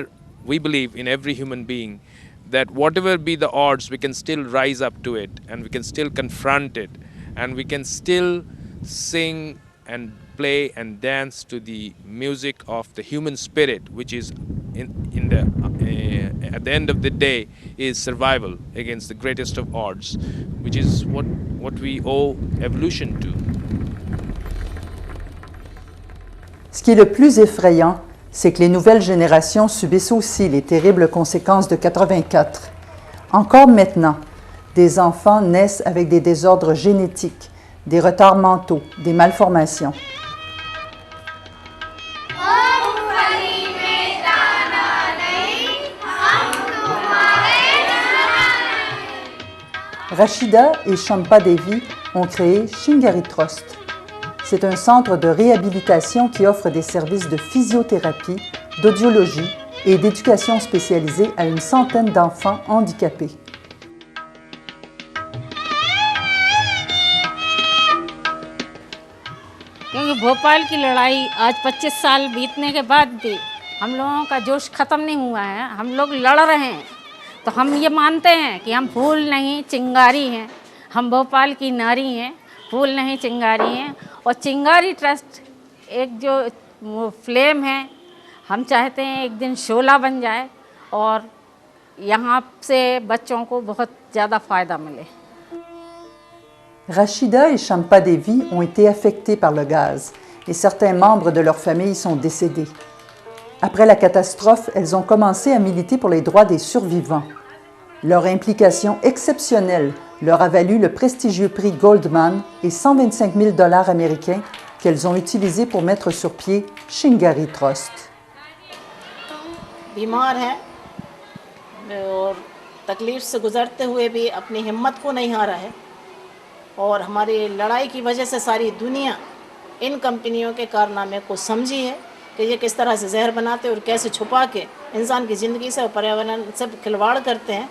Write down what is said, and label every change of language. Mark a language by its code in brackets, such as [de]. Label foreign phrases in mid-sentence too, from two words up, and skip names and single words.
[en] We believe in every human being that whatever be the odds, we can still rise up to it and we can still confront it and we can still sing and play and dance to the music of the human spirit, which is at the end of the day is survival against the greatest of odds, which is what we owe evolution to. [fr] Ce qui est le plus effrayant, c'est que les nouvelles générations subissent aussi les terribles conséquences de 84. Encore maintenant, des enfants naissent avec des désordres génétiques, des retards mentaux, des malformations. Rachida et Champa Devi ont créé Shingari Trust. C'est un centre de réhabilitation qui offre des services de physiothérapie, d'audiologie et d'éducation spécialisée à une centaine d'enfants handicapés. [hi] क्योंकि भोपाल की लड़ाई आज 25 साल बीतने के बाद भी हम लोगों का जोश ख़त्म नहीं हुआ है, हम लोग लड़ रहे हैं। तो हम ये मानते हैं कि हम फूल नहीं चिंगारी हैं, हम भोपाल की नारी हैं, फूल नहीं चिंगारी हैं। और चिंगारी ट्रस्ट एक जो वो फ्लेम है, हम चाहते हैं एक दिन शोला बन जाए और यहाँ से बच्चों को बहुत ज़्यादा फ़ायदा मिले। [fr] Rachida et Champa Devi ont été affectés par le gaz et certains membres de leur famille sont décédés. Après la catastrophe, elles ont commencé à militer pour les droits des survivants. Leur implication exceptionnelle leur a valu le prestigieux prix Goldman et 125 000 $ américains qu'elles ont utilisés pour mettre sur pied Shingari Trust. [hi] बीमार हैं और तकलीफ से गुजरते हुए भी अपनी हिम्मत को नहीं हारा है और हमारी लड़ाई की वजह से सारी दुनिया इन कंपनियों के कारनामे को समझी है कि ये किस तरह से जहर बनाते हैं और कैसे छुपा के इंसान की ज़िंदगी से और पर्यावरण से खिलवाड़ करते हैं।